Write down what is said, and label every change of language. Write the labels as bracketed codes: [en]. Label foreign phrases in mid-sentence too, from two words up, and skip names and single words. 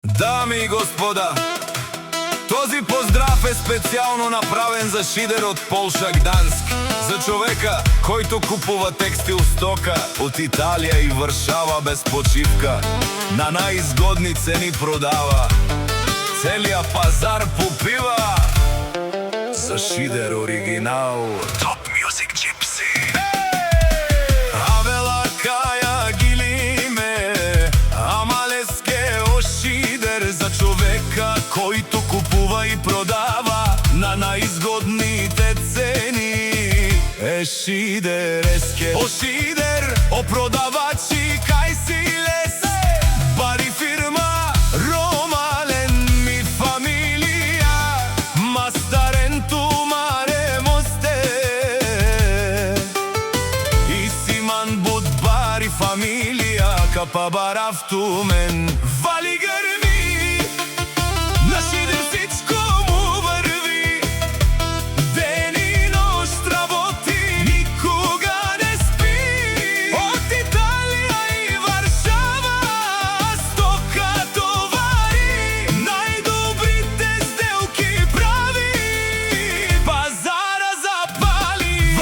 [bg] Дами и господа, този поздрав е специално направен за Шидер от Полша, Гданск, за човека, който купува текстил стока от Италия и Варшава без почивка, на най-изгодни цени продава, целия пазар попива. За Шидер оригинал Top Music Gypsy. [rom] Авела кая гилиме, амалеске о Шидер, [bg] за човека, който купува и продава на най-изгодните цени. [rom] Е Шидер еске о Шидер, о продавачи кай си лес, бари фирма ромален ми фамилия, мастаренту маре мосте и симан буд бари фамилия капа баравту мен. [bg] Вали гърви, на Шидер всичко му върви, ден и нощ работи, никога не спи. От Италия и Варшава стока товари, най-добрите сделки прави, пазара запали.